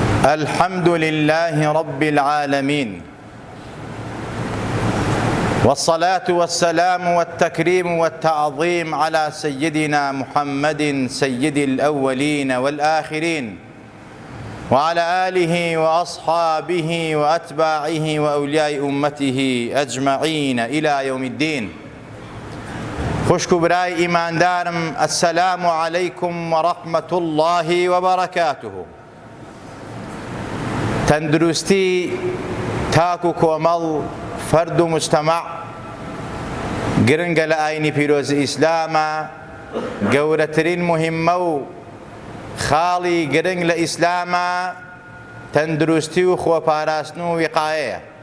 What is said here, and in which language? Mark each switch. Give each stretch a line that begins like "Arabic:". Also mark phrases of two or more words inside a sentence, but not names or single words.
Arabic: الحمد لله رب العالمين، والصلاة والسلام والتكريم والتعظيم على سيدنا محمد سيد الأولين والآخرين، وعلى آله وأصحابه وأتباعه وأولياء أمته أجمعين إلى يوم الدين.
Central Kurdish: خوشك براي إيمان دارم،
Arabic: السلام عليكم ورحمة الله وبركاته.
Central Kurdish: تندرستی تاک و کۆمەڵ فەرد و مجتەمەع گرنگە لە ئاینی پیرۆزی ئیسلامە، گەورەترین مهمە و خاڵی گرنگ لە ئیسلامە تەندروستی و خۆپاراستن و ویقایەیە.